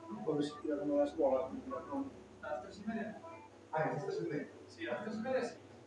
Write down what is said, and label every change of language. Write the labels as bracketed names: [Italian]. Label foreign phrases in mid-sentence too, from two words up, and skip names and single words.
[Spanish] cuando se tiraron a la scuola, [Italian] quindi non... [Spanish] A las 3:30. [Italian] Ah, questa si vede. [Spanish] Sí, a las 3:30 sí.